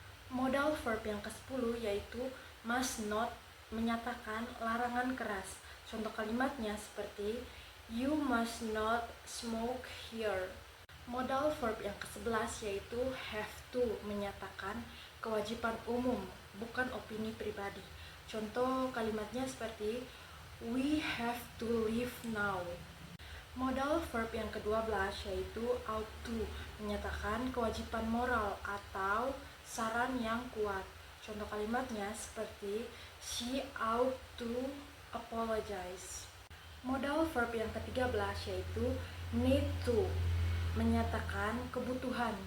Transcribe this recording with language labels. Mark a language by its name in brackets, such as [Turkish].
[Indonesian] Modal verb yang ke-10 yaitu must not, menyatakan larangan keras. Contoh kalimatnya seperti [English] you must not smoke here. [Indonesian] Modal verb yang ke-11 yaitu have to, menyatakan kewajiban umum, bukan opini pribadi. Contoh kalimatnya seperti [English] we have to leave now. [Indonesian] Modal verb yang ke-12 yaitu ought to, menyatakan kewajiban moral atau saran yang kuat. Contoh kalimatnya seperti [English] she ought to apologize. [Indonesian] Modal verb yang ke-13 yaitu need to, menyatakan kebutuhan.